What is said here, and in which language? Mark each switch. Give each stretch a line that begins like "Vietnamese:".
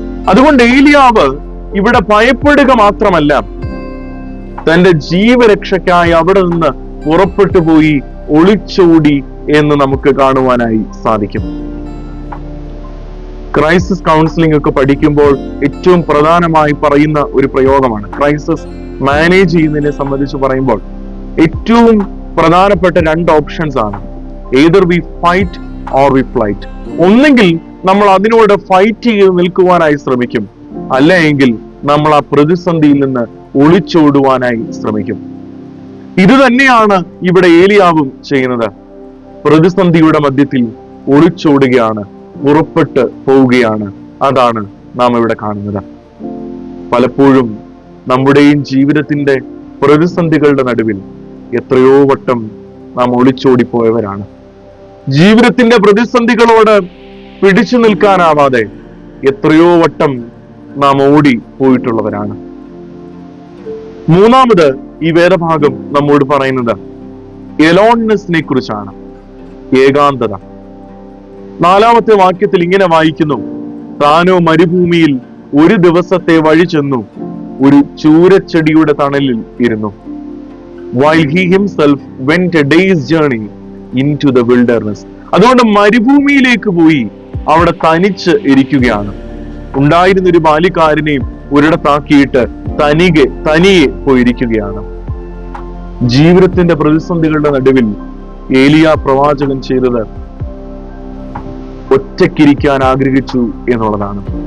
Malayalam: അതുകൊണ്ട് ഏലിയാവ് ഇവിടെ ഭയപ്പെടുക മാത്രമല്ല, തന്റെ ജീവരക്ഷയ്ക്കായി അവിടെ നിന്ന് പുറപ്പെട്ടു പോയി ഒളിച്ചോടി എന്ന് നമുക്ക് കാണുവാനായി സാധിക്കും. ക്രൈസിസ് കൗൺസിലിംഗ് ഒക്കെ പഠിക്കുമ്പോൾ ഏറ്റവും പ്രധാനമായി പറയുന്ന ഒരു പ്രയോഗമാണ്, ക്രൈസിസ് മാനേജ് ചെയ്യുന്നതിനെ സംബന്ധിച്ച് പറയുമ്പോൾ ഏറ്റവും പ്രധാനപ്പെട്ട 2 ഓപ്ഷൻസ് ആണ്.
English: either we fight or we flight.
Malayalam: ഒന്നെങ്കിൽ നമ്മൾ അതിനോട് ഫൈറ്റ് ചെയ്ത് നിൽക്കുവാനായി ശ്രമിക്കും, അല്ലെങ്കിൽ നമ്മൾ ആ പ്രതിസന്ധിയിൽ നിന്ന് ഒളിച്ചോടുവാനായി ശ്രമിക്കും. ഇത് തന്നെയാണ് ഇവിടെ ഏലിയാവും ചെയ്യുന്നത്. പ്രതിസന്ധിയുടെ മധ്യത്തിൽ ഒളിച്ചോടുകയാണ്, പുറപ്പെട്ട് പോവുകയാണ്. അതാണ് നാം ഇവിടെ കാണുന്നത്. പലപ്പോഴും നമ്മുടെയും ജീവിതത്തിന്റെ പ്രതിസന്ധികളുടെ നടുവിൽ എത്രയോ വട്ടം നാം ഒളിച്ചോടിപ്പോയവരാണ്. ജീവിതത്തിന്റെ പ്രതിസന്ധികളോട് പിടിച്ചു നിൽക്കാനാവാതെ എത്രയോ വട്ടം നാം ഓടി പോയിട്ടുള്ളവരാണ്. 3-ാമത് ഈ വേദഭാഗം നമ്മോട് പറയുന്നത് എലോൺനെസ്സിനെ കുറിച്ചാണ്, ഏകാന്തത. 4-ാമത്തെ വാക്യത്തിൽ ഇങ്ങനെ വായിക്കുന്നു, താനോ മരുഭൂമിയിൽ ഒരു ദിവസത്തെ വഴി ചെന്നു, ഒരു ചൂരച്ചെടിയുടെ തണലിൽ ഇരുന്നു.
English: While he himself went a day's journey into the wilderness.
Malayalam: അതുകൊണ്ട് മരുഭൂമിയിലേക്ക് പോയി അവിടെ തനിച്ച് ഇരിക്കുകയാണ്. ഉണ്ടായിരുന്ന ഒരു ബാല്യക്കാരനെയും ഒരിടത്താക്കിയിട്ട് തനിയെ പോയിരിക്കുകയാണ്. ജീവിതത്തിന്റെ പ്രതിസന്ധികളുടെ നടുവിൽ ഏലിയ പ്രവാചകൻ ചെയ്തത് ഒറ്റയ്ക്കിരിക്കാൻ ആഗ്രഹിച്ചു എന്നുള്ളതാണ്.